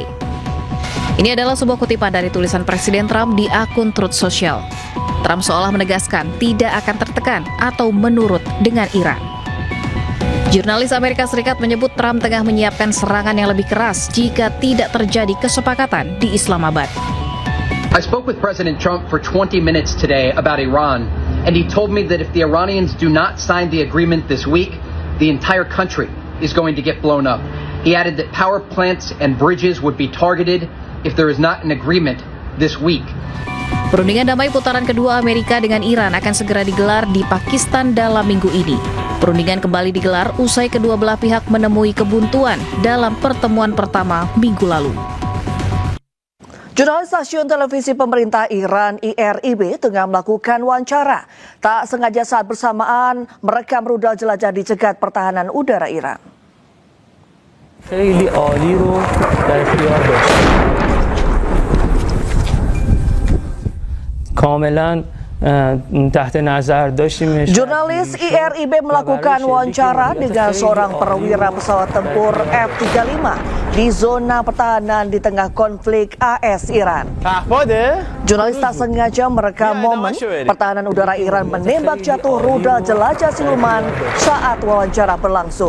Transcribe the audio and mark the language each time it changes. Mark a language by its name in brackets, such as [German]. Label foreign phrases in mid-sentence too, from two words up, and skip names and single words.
[Indonesian] Ini adalah sebuah kutipan dari tulisan Presiden Trump di akun Truth Social. Trump seolah menegaskan tidak akan tertekan atau menurut dengan Iran. Jurnalis Amerika Serikat menyebut Trump tengah menyiapkan serangan yang lebih keras jika tidak terjadi kesepakatan di Islamabad. [English] I spoke with President Trump for 20 minutes today about Iran, and he told me that if the Iranians do not sign the agreement this week, the entire country is going to get blown up. He added that power plants and bridges would be targeted if there is not an agreement this week. [Indonesian] Perundingan damai putaran kedua Amerika dengan Iran akan segera digelar di Pakistan dalam minggu ini. Perundingan kembali digelar usai kedua belah pihak menemui kebuntuan dalam pertemuan pertama minggu lalu. Jurnalis stasiun televisi pemerintah Iran IRIB tengah melakukan wawancara. Tak sengaja saat bersamaan merekam rudal jelajah di cegat pertahanan udara Iran. [Persian] خیلی عالی رو در اختیار داشت. کاملا تحت نظر داشتیم. [Indonesian] Jurnalis IRIB melakukan wawancara dengan seorang perwira pesawat tempur F-35 di zona pertahanan di tengah konflik AS-Iran. Jurnalis tak sengaja merekam momen pertahanan udara Iran menembak jatuh rudal jelajah siluman saat wawancara berlangsung.